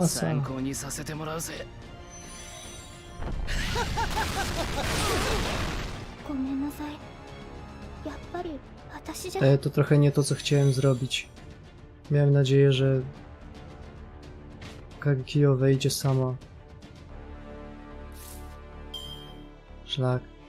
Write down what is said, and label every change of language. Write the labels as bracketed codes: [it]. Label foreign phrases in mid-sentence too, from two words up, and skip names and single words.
[ja] 参考にさせてもらうぜ。ごめんなさい。やっぱり私じゃ。 [pl] To trochę nie to, co chciałem zrobić. Miałem nadzieję, że Kagekio wejdzie sama. Szlak.